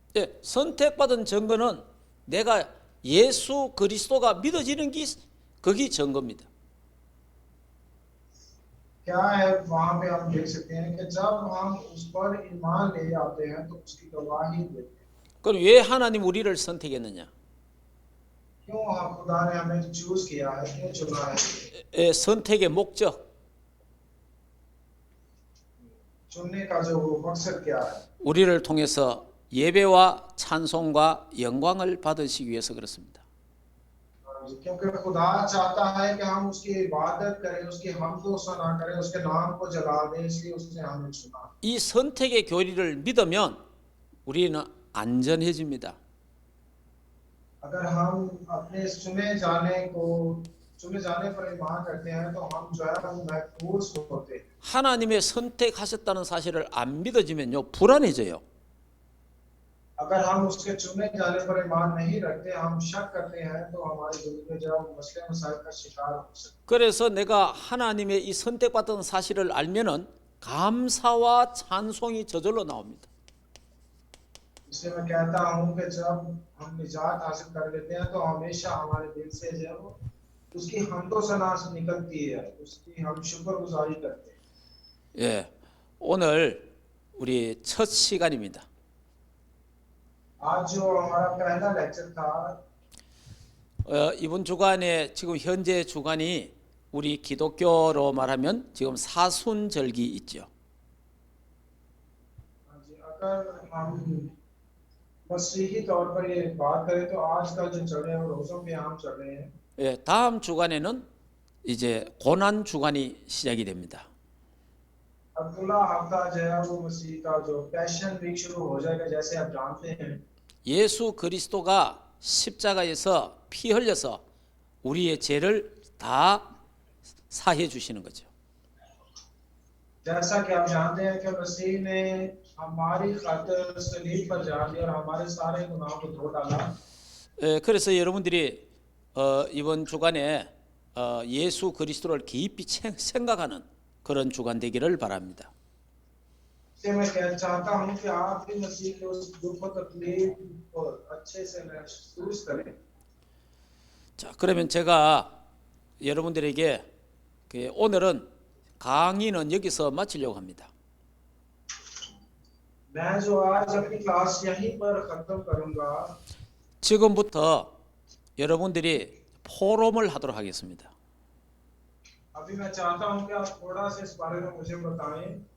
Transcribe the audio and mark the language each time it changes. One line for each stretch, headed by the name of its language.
Korean: 예, 선택받은 증거는 내가 예수 그리스도가 믿어지는 게 그게 증거입니다.
Hindi: क्या है वहाँ पे हम देख सकते हैं कि जब हम उस पर ईमान ले आते हैं तो उसकी गवाही देते हैं।
Korean: 그럼 왜 하나님 우리를 선택했느냐?
Hindi: क्यों खुदा ने हमें चूज किया है? क्यों चुना है?
Korean: 예, 선택의 목적,
Hindi: चुनने का जो वो मकसद क्या है?
Korean: 우리를 통해서 예배와 찬송과 영광을 받으시기 위해서 그렇습니다.
Hindi: क्योंकि खुदा चाहता है कि हम उसकी इबादत करें, उसकी हमदो सना करें, उसके नाम को जला दें, इसलिए उसने हमें चुना।
Korean: 이 선택의 교리를 믿으면 우리는 안전해집니다.
Hindi: अगर हम अपने चुने जाने पर ईमान करते हैं तो हम जो है हम महफूज होते हैं।
Korean: 하나님의 선택하셨다는 사실을 안 믿어지면요 불안해져요.
Hindi: अगर हम उसके चुने जाने पर ईमान नहीं रखते, हम शक करते हैं, तो हमारी जिंदगी में जब मसले मसाइल का शिकार हो सकते
Korean: 그래서 내가 하나님의 이 선택받은 사실을 알면은 감사와 찬송이 저절로 나옵니다.
Hindi: हैं। इसलिए मैं कहता हूँ कि जब हम निजात हासिल कर लेते हैं, तो हमेशा हमारे दिल से जो है वो उसकी हमदो सना निकलती है, उसकी हम शुक्रगुजारी करते हैं।
Korean: 예, 오늘 우리 첫 시간입니다.
Hindi: आज जो हमारा पहला लेक्चर था,
Korean: 이번 주간에 지금 현재 주간이 우리 기독교로 말하면 지금 사순절기 있죠.
Hindi: अगर हम मसीही तौर पर ये बात करें, तो आज का जो चल रहे हैं वो रोजों पे हम चल रहे हैं।
Korean: 예, 다음 주간에는 이제 고난 주간이 시작이 됩니다.
Hindi: अगला हफ्ता जो है वो मसीह का जो पैशन वीक शुरू हो जाएगा, जैसे आप जानते हैं।
Korean: 예수 그리스도가 십자가에서 피 흘려서 우리의 죄를 다 사해 주시는 거죠.
Hindi: जैसा कि आप जानते हैं कि मसीह ने हमारी खातिर सलीब पर जान दिया और हमारे सारे गुनाहों को धो डाला।
Korean: 그래서 여러분들이 이번 주간에 예수 그리스도를 깊이 생각하는 그런 주간 되기를 바랍니다.
Hindi: इसलिए मैं चाहता हूं कि आप भी मसीह के उस दुख और तकलीफ को अच्छे से महसूस करें।
Korean: 자, 그러면 제가 여러분들에게 오늘은 강의는 여기서 마치려고 합니다.
Hindi: मैं जो आज अपनी क्लास यहीं पर खत्म करूंगा।
Korean: 지금부터 여러분들이 포럼을 하도록 하겠습니다.
Hindi: अभी मैं चाहता हूं कि आप थोड़ा सा इस बारे में मुझे बताएं।